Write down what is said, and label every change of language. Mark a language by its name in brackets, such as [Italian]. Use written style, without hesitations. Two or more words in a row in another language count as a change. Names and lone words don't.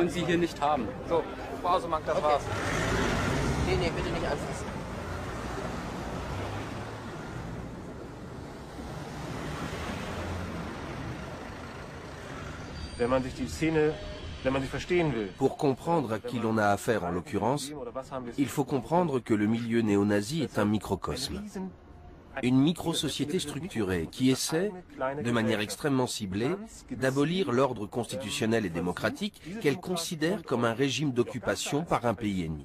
[German] wollen Sie hier nicht haben. So, Frau Ausemann, das war's. Nee, nee, bitte nicht anfassen. Wenn man sich die Szene, wenn man sie verstehen will. [French] Pour comprendre à qui l'on a affaire en l'occurrence, il faut comprendre que le milieu néo-nazi est un microcosme. Une micro-société structurée qui essaie, de manière extrêmement ciblée, d'abolir l'ordre constitutionnel et démocratique qu'elle considère comme un régime d'occupation par un pays ennemi.